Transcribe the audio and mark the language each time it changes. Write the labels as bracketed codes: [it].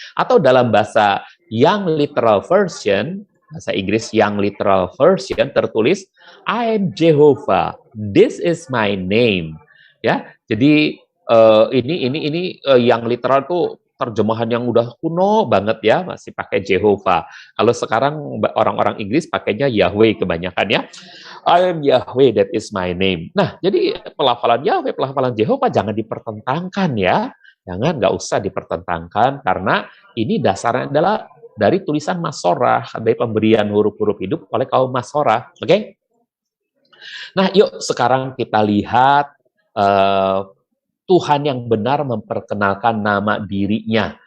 [id] Atau dalam bahasa Young Literal Version, bahasa Inggris Young Literal Version tertulis, [en] I am Jehovah, this is my name. [id] Ya, jadi ini yang literal tuh terjemahan yang udah kuno banget ya, masih pakai Jehovah. Kalau sekarang orang-orang Inggris pakainya Yahweh kebanyakan ya. [en] I am Yahweh, that is my name. [id] Nah, jadi pelafalan Yahweh, pelafalan Jehovah jangan dipertentangkan ya. Jangan, nggak usah dipertentangkan, karena ini dasarnya adalah dari tulisan Masorah, dari pemberian huruf-huruf hidup oleh kaum Masorah. Oke? Nah, yuk sekarang kita lihat Tuhan yang benar memperkenalkan nama dirinya.